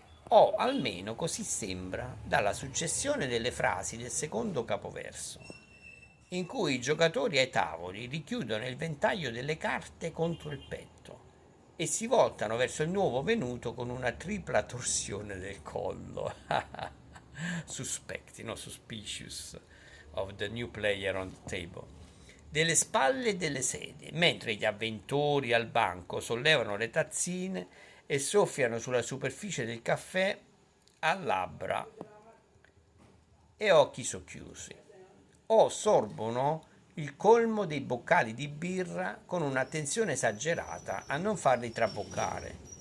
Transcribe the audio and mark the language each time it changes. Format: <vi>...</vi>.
<it>O almeno così sembra dalla successione delle frasi del secondo capoverso, in cui i giocatori ai tavoli richiudono il ventaglio delle carte contro il petto e si voltano verso il nuovo venuto con una tripla torsione del collo.</it> <en>Suspicious of the new player on the table.</en> <it>Delle spalle e delle sedie, mentre gli avventori al banco sollevano le tazzine e soffiano sulla superficie del caffè a labbra e occhi socchiusi, o sorbono il colmo dei boccali di birra con un'attenzione esagerata a non farli traboccare.</it>